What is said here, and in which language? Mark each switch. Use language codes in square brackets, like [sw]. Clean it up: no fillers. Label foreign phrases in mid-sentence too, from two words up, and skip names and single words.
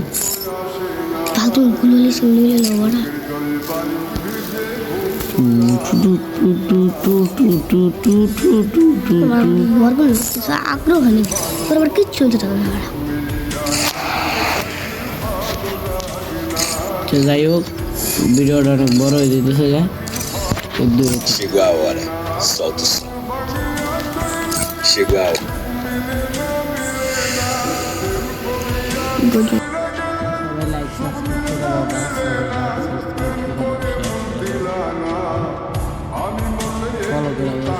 [bn] ফালতু গুলো স্কুলে লাও বড়া আগ্রহ নেই তোর আবার কিচ্ছু হতে থাকবে না যাই হোক ভিডিওটা অনেক বড় হয়ে যেতেছে যা [pt] Chegou a hora, solta o som. Chegou a hora. [bn] ফলো করে